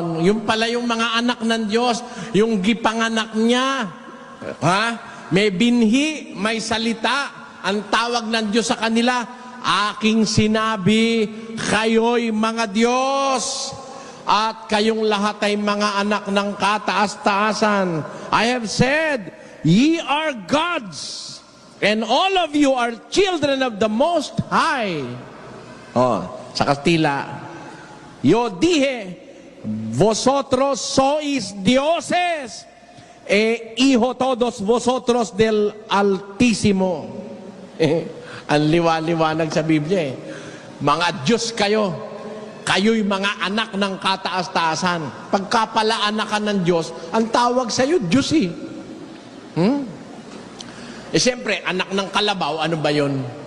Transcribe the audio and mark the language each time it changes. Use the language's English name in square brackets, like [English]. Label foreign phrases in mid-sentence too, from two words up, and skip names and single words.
[Filipino] Yung pala yung mga anak ng Diyos, yung gipanganak niya. Ha? May binhi, may salita. Ang tawag ng Diyos sa kanila, aking sinabi, kayo'y mga Diyos, at kayong lahat ay mga anak ng kataas-taasan. [English] I have said, ye are gods, and all of you are children of the Most High. [Filipino] Sa Kastila, [Spanish] yo dije, vosotros sois dioses, hijo todos vosotros del Altísimo. [Filipino] Ang liwa-liwanag sa Biblia eh. Mga Diyos kayo. Kayo'y mga anak ng kataas-taasan. Pagka pala anak ka ng Diyos, ang tawag sa'yo, Diyos eh. Siyempre, anak ng kalabaw, ano ba yun?